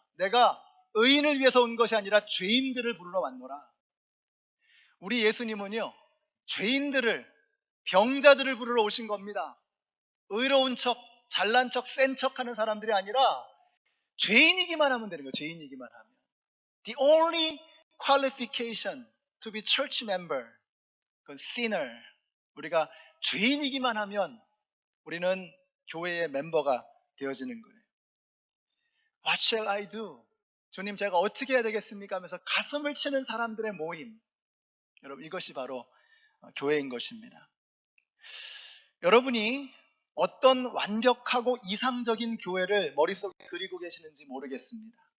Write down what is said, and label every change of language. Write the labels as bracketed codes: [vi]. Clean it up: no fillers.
[ko] 내가 의인을 위해서 온 것이 아니라 죄인들을 부르러 왔노라. 우리 예수님은요, 죄인들을, 병자들을 부르러 오신 겁니다. 의로운 척, 잘난 척, 센 척 하는 사람들이 아니라 죄인이기만 하면 되는 거예요. 죄인이기만 하면. [en] The only qualification to be church member, [ko] 그건 [en] sinner. [ko] 우리가 죄인이기만 하면 우리는 교회의 멤버가 되어지는 거예요. [en] What shall I do? [ko] 주님, 제가 어떻게 해야 되겠습니까? 하면서 가슴을 치는 사람들의 모임. 여러분, 이것이 바로 교회인 것입니다. 여러분이 어떤 완벽하고 이상적인 교회를 머릿속에 그리고 계시는지 모르겠습니다.